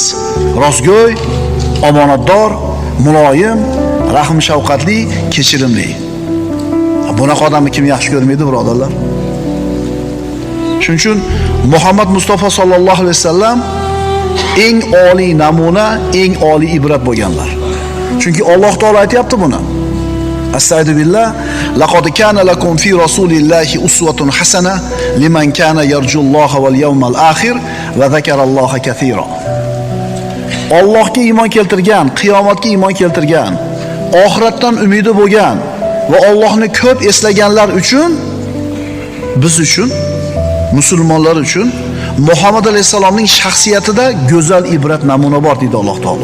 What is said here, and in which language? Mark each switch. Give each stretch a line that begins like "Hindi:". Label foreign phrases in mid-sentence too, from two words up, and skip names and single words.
Uzbek: Rostgo'y, omonatdor, muloyim, rahm shafqatli, kechirimli. Bunaqa odamni kim yaxshi ko'rmaydi, birodarlar? Shuning uchun Muhammad Mustafa
Arabic: صلى الله عليه وسلم
Uzbek: eng oliy namuna, eng oliy ibrat bo'lganlar. Chunki Alloh taolo aytayapti buni.
Arabic: أستغفر الله، لقد كان لكم في رسول الله أسوة حسنة لمن كان يرجو الله واليوم الآخر وذكر الله كثيرا. Allohga iymon keltirgan, qiyomatga iymon keltirgan, oxiratdan umidi bo'lgan va Allohni ko'p eslaganlar uchun, biz uchun, musulmonlar uchun Muhammad alayhisalomning shaxsiyatida go'zal ibrat namuna bor deydi Alloh taolo.